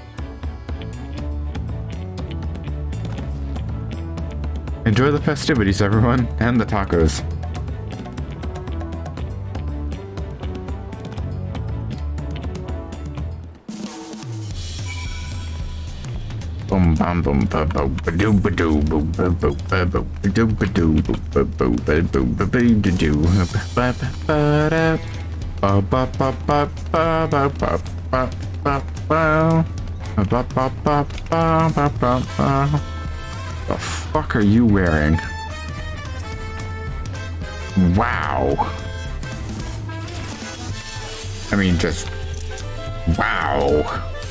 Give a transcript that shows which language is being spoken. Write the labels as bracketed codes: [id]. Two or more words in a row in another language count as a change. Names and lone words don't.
[en] Enjoy the festivities, everyone, and the tacos. Boom bam boom ba bo ba doo ba doo boom ba bo ba bo ba doo ba doo ba bo ba bo ba ba doo ba ba da ba ba ba ba ba ba ba ba ba ba ba ba ba ba ba. The fuck are you wearing? Wow. I mean, just wow.